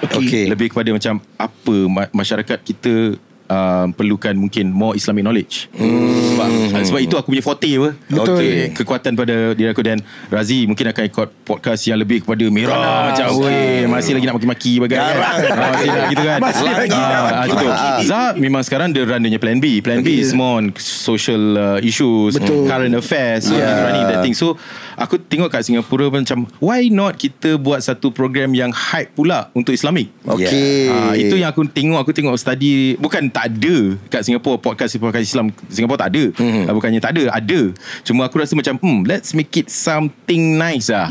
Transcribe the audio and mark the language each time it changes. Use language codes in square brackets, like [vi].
[ms] Lebih kepada macam apa masyarakat kita perlukan mungkin [en] more Islamic knowledge. [ms] Sebab itu aku punya forte apa. Kekuatan pada diri aku. Dan Razi mungkin akan ikut podcast yang lebih kepada merah macam masih lagi nak maki-maki bagai gitu kan. Contoh Zah memang sekarang dia run dia plan B. [en] Plan B is more on social issues, current affairs. So he's running that thing. [ms] So aku tengok kat Singapura macam [en] why not [ms] kita buat satu program yang hype pula untuk Islamik. Itu yang aku tengok study. Bukan tak tak ada kat Singapore, podcast Islam Singapore tak ada. Bukannya tak ada. Cuma aku rasa macam [en] let's make it something nice [ms] lah.